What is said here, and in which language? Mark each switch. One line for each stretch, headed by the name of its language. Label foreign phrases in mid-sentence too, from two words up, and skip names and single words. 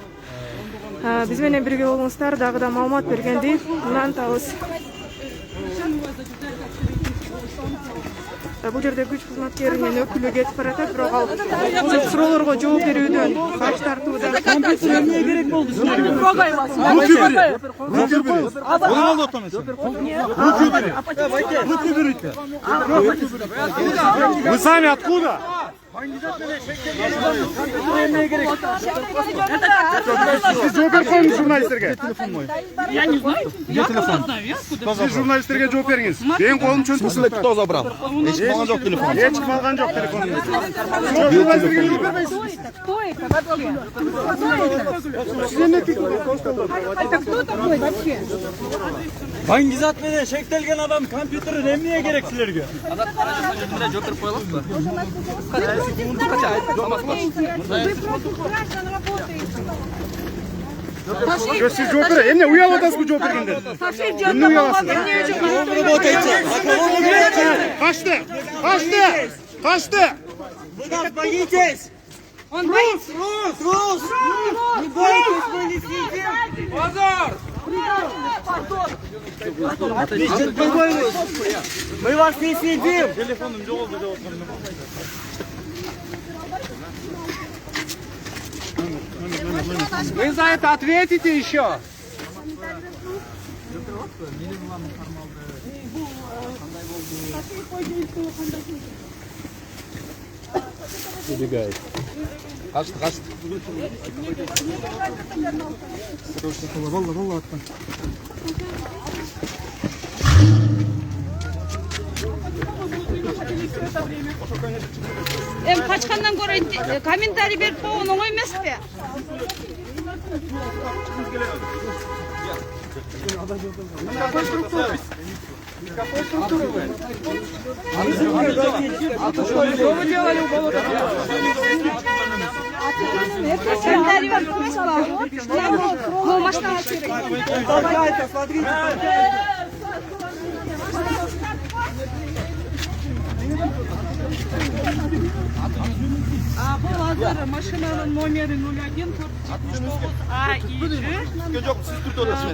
Kyrgyz: Биз менен бирге болуңуздар, дагы да маалымат бергенди улантабыз. Бул жерде күч кызматкеринин өкүлү кетип баратат, бирок ал суроолорго жооп берүүдөн баш тартууда. Эмне керек болду силерге?
Russian: Вы сами откуда?
Kyrgyz: Сиз жооп берсеңиз журналисттерге.
Russian: Я не знаю. Я откуда знаю? Я откуда?
Kyrgyz: Сиз журналисттерге жооп бериңиз. Менин колум чөнтүктө.
Russian: Кто забрал?
Kyrgyz: Эч калган жок телефон. Эч калган жок телефон. Журналисттерге жооп бербейсиз.
Russian: Кто это вообще? Это кто такой вообще?
Kyrgyz: Баңгизат менен шектелген адам компьютер эмне керек силерге? Что сиз жооп бере? Эмне уялып атасызбы жооп бергенде? Эмне уяласыз? Качты! Качты! Качты!
Russian: Вы нас боитесь? Он боится. Трус! Не бойтесь, мы не съедим! Позор! Мы вас не съедим! Вы за это ответите еще. Убегает.
Kyrgyz: Качкандан көрө комментарий берип койгон оңой эмеспи?
Russian: Что вы делали у болота?
Kyrgyz: Комментарий берип койсуңузбу? Ну, машина керек.
Russian: Смотрите!
Kyrgyz: Бул азыр машинанын номери 01 А и Ж.